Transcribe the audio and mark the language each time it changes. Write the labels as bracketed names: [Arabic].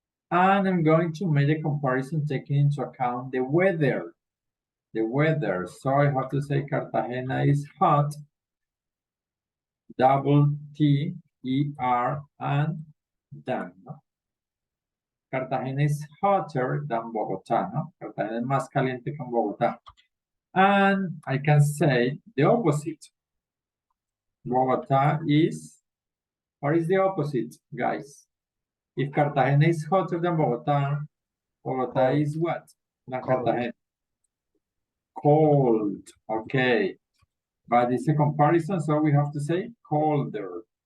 [English] And I'm going to make a comparison taking into account the weather. The weather. So I have to say Cartagena is hot, double T-E-R and than. No? Cartagena is hotter than Bogotá. No? [Spanish] Cartagena es más caliente que Bogotá. [English] And I can say the opposite. Bogotá is, what is the opposite, guys? If Cartagena is hotter than Bogotá, Bogotá is what? Than Cartagena. Cold, okay. But it's a comparison, so we have to say colder.